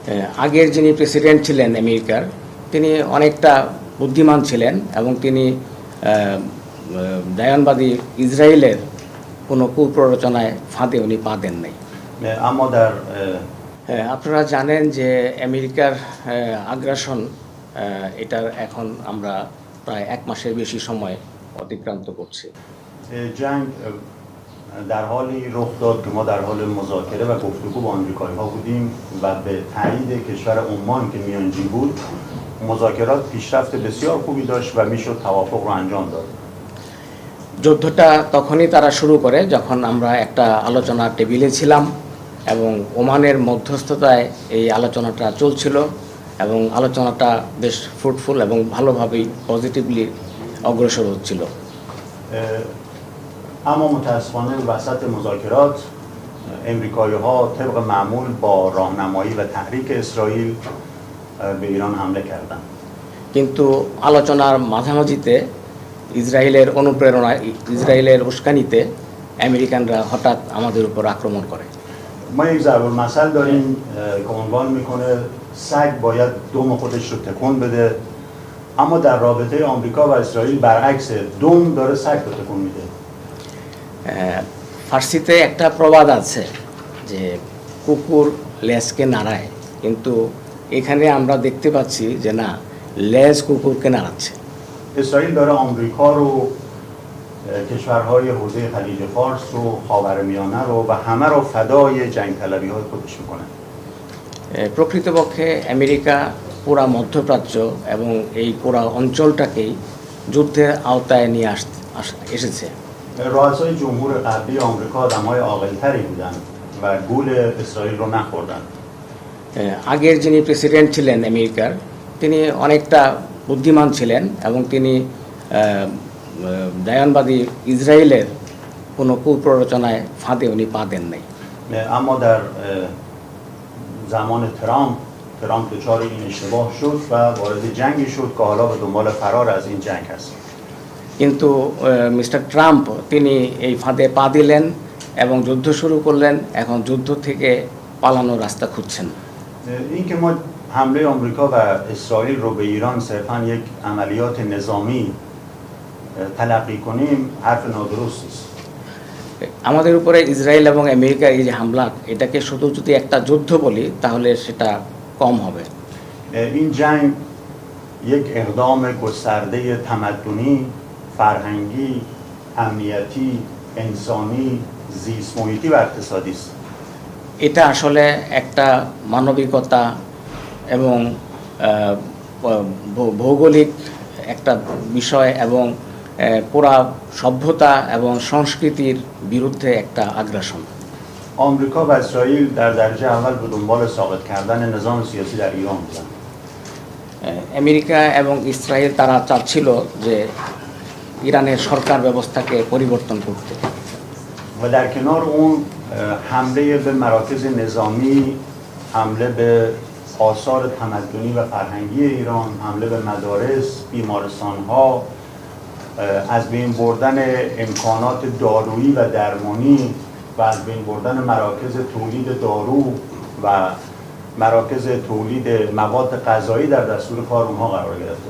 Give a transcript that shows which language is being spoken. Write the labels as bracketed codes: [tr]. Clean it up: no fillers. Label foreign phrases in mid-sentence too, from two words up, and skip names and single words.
[bn] আগের যিনি প্রেসিডেন্ট ছিলেন আমেরিকার, তিনি অনেকটা বুদ্ধিমান ছিলেন এবং তিনি দায়নবাদী ইসরায়েলের কোনো কুপ্ররোচনায় ফাঁদে উনি পা দেন নাই। আপনারা জানেন যে আমেরিকার আগ্রাসন, এটার এখন আমরা প্রায় 1 মাসের বেশি সময় অতিক্রান্ত করছি। [fa] جنگ در حالی رخ داد که ما در حال مذاکره و گفتگو با آمریکایی‌ها بودیم و به تایید کشور عمان که میانجی بود مذاکرات پیشرفت بسیار خوبی داشت و میشد توافق رو انجام داد. [bn] যুদ্ধটা তখনই তারা শুরু করে যখন আমরা একটা আলোচনার টেবিলে ছিলাম এবং ওমানের মধ্যস্থতায় এই আলোচনাটা চলছিল এবং আলোচনাটা বেশ ফ্রুটফুল এবং ভালোভাবেই পজিটিভলি অগ্রসর হচ্ছিল। [fa] اما متاسفانه وسط مذاکرات امریکایی‌ها طبق معمول با راهنمایی و تحریک اسرائیل به ایران حمله کردند. [bn] কিন্তু আলোচনার মাঝামাঝিতে ইসরায়েলের অনুপ্রেরণায়, ইসরায়েলের উস্কানিতে আমেরিকানরা হঠাৎ আমাদের উপর আক্রমণ করে। [fa] ما یک ضرب المثل داریم که عنوان میکنه سگ باید دم خودش رو تکون بده، اما در رابطه آمریکا و اسرائیل برعکس، دم داره سگ رو تکون میده. [bn] ফার্সিতে একটা প্রবাদ আছে যে কুকুর লেজকে নাড়ায়, কিন্তু এখানে আমরা দেখতে পাচ্ছি যে না, লেজ কুকুরকে নাড়াচ্ছে। [fa] اسرائیل داره آمریکا رو، کشورهای حوزه خلیج فارس رو، خاورمیانه رو و همه رو فدای جنگ طلبی های خودش میکنه। [bn] প্রকৃতপক্ষে আমেরিকা পুরা মধ্যপ্রাচ্য এবং এই পুরা অঞ্চলটাকেই যুদ্ধের আওতায় নিয়ে এসেছে। [fa] رؤسای جمهور قبلی آمریکا آدم‌های عاقل‌تری بودند و گول اسرائیل رو نخوردند. [bn] আগের যিনি প্রেসিডেন্ট ছিলেন আমেরিকার, তিনি অনেকটা বুদ্ধিমান ছিলেন এবং তিনি দায়নবাদী ইসরায়েলের কোনো কুপ্ররোচনায় ফাঁদে উনি পা দেন নাই। [fa] اما در زمان ترامپ دچار این اشتباه شد و وارد جنگی شد که حالا به دنبال فرار از این جنگ هست. [bn] কিন্তু মিস্টার ট্রাম্প তিনি এই ফাঁদে পা দিলেন এবং যুদ্ধ শুরু করলেন। এখন যুদ্ধ থেকে পালানোর রাস্তা খুঁজছেন। [fa] این که ما حمله آمریکا و اسرائیل رو به ایران صرفاً یک عملیات نظامی تلقی کنیم حرف نادرست است. [bn] আমাদের উপরে ইসরায়েল এবং আমেরিকার এই যে হামলা, এটাকে শুধু যদি একটা যুদ্ধ বলি তাহলে সেটা কম হবে। [fa] این جنگ یک اقدام گسترده تمدنی، فرهنگی، امنیتی، انسانی، زیست محیطی و اقتصادی است. [bn] এটা আসলে একটা মানবিকতা এবং ভৌগোলিক একটা বিষয় এবং পুরা সভ্যতা এবং সংস্কৃতির বিরুদ্ধে একটা আগ্রাসন। [fa] آمریکا و اسرائیل در درجه اول به دنبال ساقط کردن نظام سیاسی در ایران بودند. [bn] আমেরিকা এবং ইসরায়েল তারা চাচ্ছিল যে ইরানের সরকার ব্যবস্থাকে পরিবর্তন করতে। [fa] و در کنار اون حمله به مراکز نظامی، حمله به آثار تمدنی و فرهنگی ایران، حمله به مدارس، بیمارستان‌ها، از بین بردن امکانات دارویی و درمانی و از بین بردن مراکز تولید دارو و مراکز تولید مواد غذایی در دستور کار اونها قرار گرفته.